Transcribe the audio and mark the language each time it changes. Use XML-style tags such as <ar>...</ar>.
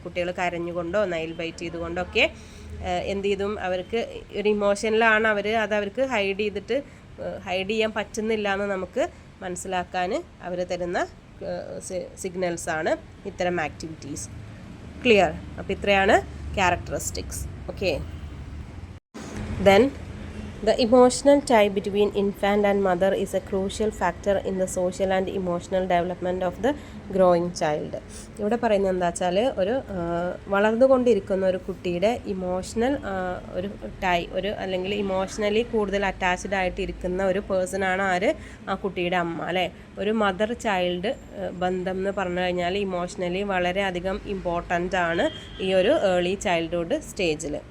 <ml>കുട്ടികൾ കരഞ്ഞുകൊണ്ടോ Nile byte ചെയ്തുകൊണ്ടോ ഒക്കെ എന്ത് ചെയ്തും അവർക്ക് ഒരു ഇമോഷനിലാണ് അവർക്ക് ഹൈഡ് ചെയ്യാൻ പറ്റുന്നില്ല എന്ന് നമുക്ക് മനസ്സിലാക്കാൻ അവർ തരുന്ന സിഗ്നൽസാണ് ഇത്തരം ആക്ടിവിറ്റീസ്. ക്ലിയർ? അപ്പോൾ ഇത്രയാണ് characteristics. Okay, then</ml> <en>The emotional tie between infant and mother is a crucial factor in the social and emotional development of the growing child.</en> <ml>ഇവിടെ പറയുന്നത് എന്താ വെച്ചാൽ ഒരു വളർന്നുകൊണ്ടിരിക്കുന്ന ഒരു കുട്ടിയുടെ ഇമോഷണൽ ഒരു അല്ലെങ്കിൽ ഇമോഷണലി കൂടുതൽ അറ്റാച്ച്ഡ് ആയിട്ട് ഇരിക്കുന്ന ഒരു പേഴ്സണാണ് ആര്, ആ കുട്ടിയുടെ അമ്മ അല്ലേ. ഒരു മദർ ചൈൽഡ് ബന്ധം എന്ന് പറഞ്ഞു കഴിഞ്ഞാൽ ഇമോഷണലി വളരെയധികം ഇമ്പോർട്ടൻ്റ് ആണ് ഈ ഒരു ഏർലി ചൈൽഡ്ഹുഡ് സ്റ്റേജിൽ.</ml>